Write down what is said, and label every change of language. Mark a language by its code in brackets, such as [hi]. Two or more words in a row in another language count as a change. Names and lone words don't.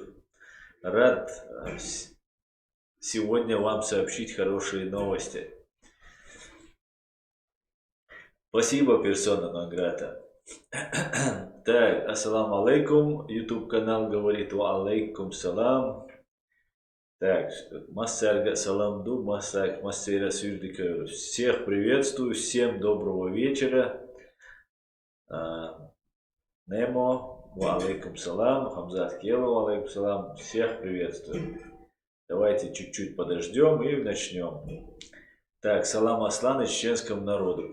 [ru] Рад сегодня вам сообщить хорошие новости. Спасибо, [la] persona non grata. [ar] Так, السلام عليكم. [ru] YouTube канал говорит [ar] وعليكم السلام. [ru] Так, [ce] массарга саламду, массак, массера сюрдика. [ru] Всех приветствую, всем доброго вечера. [ar] Немо, وعليكم السلام. Хамзат Келу, وعليكم السلام. [ru] Всех приветствую. Давайте чуть-чуть подождем и начнем. Так, салам Аслан и чеченскому народу.